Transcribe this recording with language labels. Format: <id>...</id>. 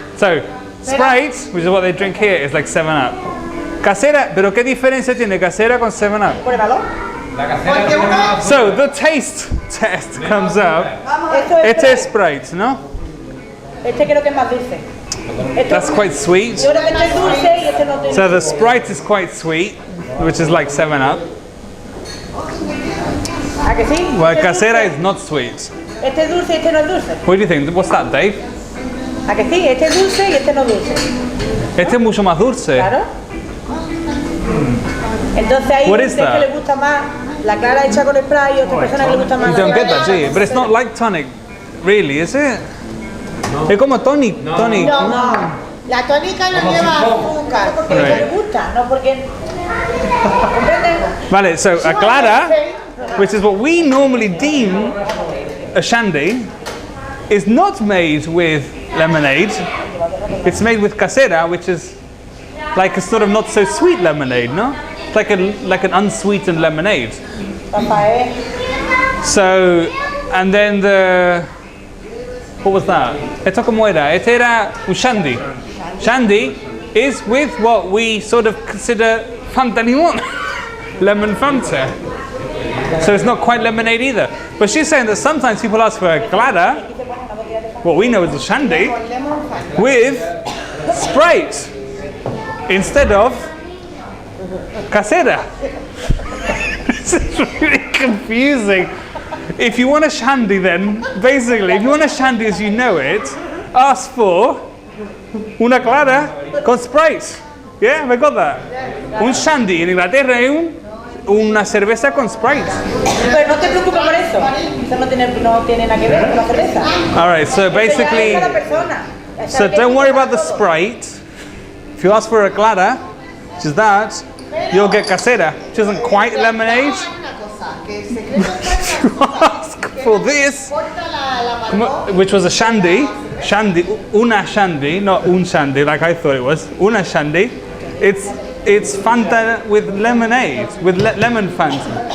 <en>So, Sprite, which is what they drink here, is like 7-Up.</en> <es>Casera, pero ¿qué diferencia tiene casera con 7-Up? Pruébalo.</es> <en>So, the taste test comes up.</en> <es>Este es Sprite, ¿no? Este creo que es más dulce.</es> <en>That's quite sweet.</en> <es>Yo creo que este es dulce y este no tiene.</es> <en>So the Sprite is quite sweet, which is like 7-Up.</en> <es>¿A que sí?</es> <en>Well,</en> <es>Este es casera dulce.</es> <en>is not sweet.</en> <es>Este es dulce y este no es dulce.</es> <en>What do you think? What's that, Dave?</en> <es>¿A que sí? Este es dulce y este no es dulce. Este es mucho más dulce. Claro. Entonces hay</es> <en>What</en> <es>gente</es> <en>is that?</en> <es>que le gusta más la clara hecha con spray y otra persona que le gusta más.</es> <en>You don't get that, do you? But it's not like tonic, really, is it?</en> <es>Es como tonic. Tonic. No, no. La tónica no lleva azúcar porque a ella le gusta, no porque. ¿Comprendes?</es> <en>Vale, so a clara, which is what we normally deem a shandy, is not made with lemonade. It's made with casera, which is like a sort of not so sweet lemonade, no? It's like an unsweetened lemonade. Rafael. So, and then what was that?</en> <es>Esto como era? Este era un shandy.</es> <en>Shandy is with what we sort of consider Fanta limón, lemon Fanta. So it's not quite lemonade either. But she's saying that sometimes people ask for a clara, what we know as a shandy, with Sprite instead of casera. This is really confusing. If you want a shandy, then basically, if you want a shandy as you know it, ask for</en> <es>una clara con Sprite.</es> <en>Yeah, we got that.</en> <es>Un shandy en Inglaterra es una cerveza con Sprite. Pero no te preocupes por eso. Eso no tiene nada que ver con la cerveza.</es> <en>All right, so basically,</en> <es>Eso ya es cada persona.</es> <en>so don't worry about the Sprite. If you ask for a clara, which is that, you'll get casera, which isn't quite lemonade. If you ask for this, which was a shandy, una shandy, not un shandy like I thought it was, una shandy, it's Fanta with lemonade, with lemon Fanta.</en>